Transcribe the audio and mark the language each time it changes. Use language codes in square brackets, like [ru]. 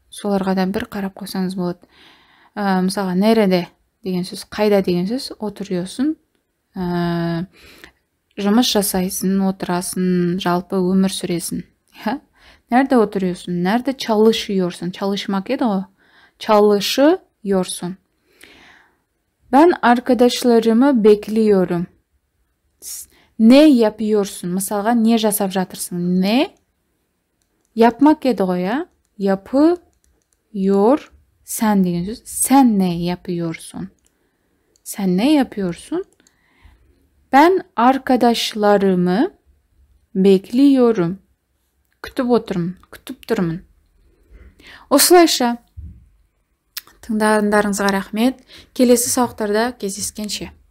[kk] Соларға да бір қарап қойсаңыз болады. Мысалға, nerede деген сөз, қайда деген сөз, oturuyorsun. Жұмыс жасайсың, отырасың, жалпы өмір сүресің. [tr] Nerede oturuyorsun? Nerede çalışıyorsun? Çalışmak [kk] еді ғой. [tr] Çalışıyorsun. Ben arkadaşlarımı bekliyorum. Ne yapıyorsun? [kk] Мысалға, не жасап жатырсың? [tr] Ne? Yapmak [kk] еді ғой, ya. [tr] Yapıyor. [kk] Sen деген сөз. [tr] Sen ne yapıyorsun? Sen ne yapıyorsun? Ben arkadaşlarımı bekliyorum. [kk] Күтіп отырмын, күтіп тұрмын. Осылайша тыңдарыңызға рахмет. Келесі сабақтарда кездескенше.